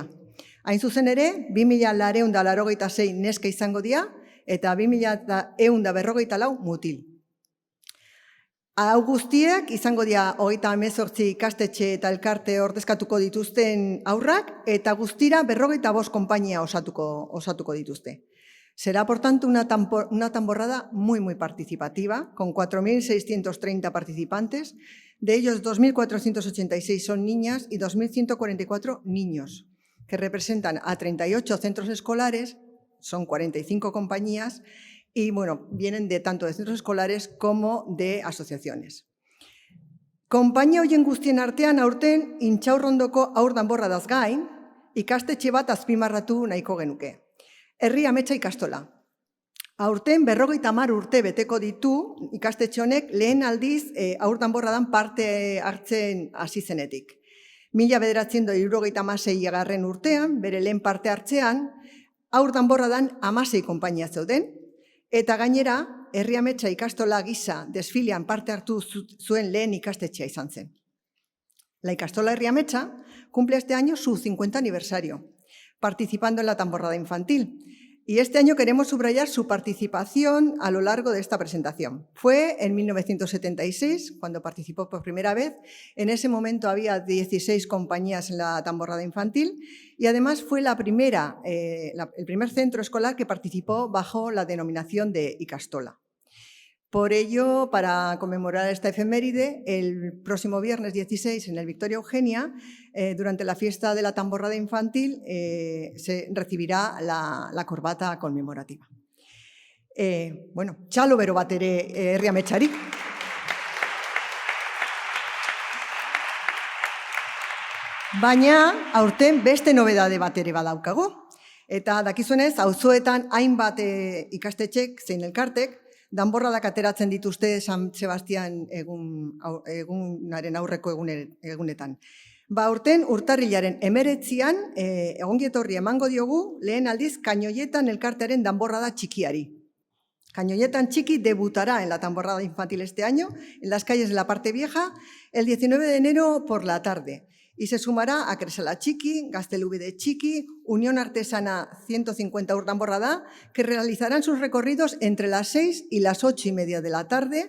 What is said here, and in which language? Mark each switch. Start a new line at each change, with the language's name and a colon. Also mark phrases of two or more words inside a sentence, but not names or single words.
Basque: Hain zuzen ere, 2.286 neska izango dira eta 2.154 mutil. Hau guztiak izango dira 38 ikastetxe eta elkarte ordezkatuko dituzten haurrak eta guztira 45 konpainia osatuko dituzte.
Spanish: Será, por tanto, una tamborrada muy, muy participativa, con 4.630 participantes. De ellos, 2.486 son niñas y 2.144 niños, que representan a 38 centros escolares, son 45 compañías, y bueno, vienen de tanto de centros escolares como de asociaciones.
Basque: Konpainia horien guztien artean aurten Intxaurrondoko haur danborradaz gain, ikastetxe bat azpimarratu nahiko genuke. Herri Ametsa ikastola. Aurten 50 urte beteko ditu ikastetxe honek lehen aldiz haur danborradan parte hartzen hasi zenetik. 1976 urtean, bere lehen parte hartzean, haur danborradan 16 konpainia zeuden, eta gainera, Herri Ametsa ikastola gisa desfilean parte hartu zuen lehen ikastetxea izan zen.
Spanish: La ikastola Herri Ametsa cumple este año su 50 aniversario, participando en la tamborrada infantil. Y este año queremos subrayar su participación a lo largo de esta presentación. Fue en 1976, cuando participó por primera vez. En ese momento había 16 compañías en la tamborrada infantil y además fue el primer centro escolar que participó bajo la denominación de Ikastola. Por ello, para conmemorar esta efeméride, el próximo viernes 16 en el Victoria Eugenia, durante la fiesta de la tamborrada infantil, se recibirá la corbata conmemorativa.
Basque: Bueno, txalo bero bat ere Herri Ametsari. Baina, aurten beste nobedade bat ere badaukagu. Eta dakizuenez, auzoetan hainbat ikastetxek zein elkartek, danborradak ateratzen dituzte San Sebastian egunaren aurreko egunetan. Aurten urtarrilaren 19an egongietorri emango diogu lehen aldiz Kañoietan elkartearen danborrada txikiari.
Spanish: Kañoietan txiki debutará en la tamborrada infantil este año en las calles de la parte vieja el 19 de enero por la tarde. Y se sumará a Cresala Txiki, Gaztelubide Txiki, Unión Artesana 150
Basque: haur danborrada,
Spanish: que realizarán sus recorridos entre las 6 y las 8:30 de la tarde.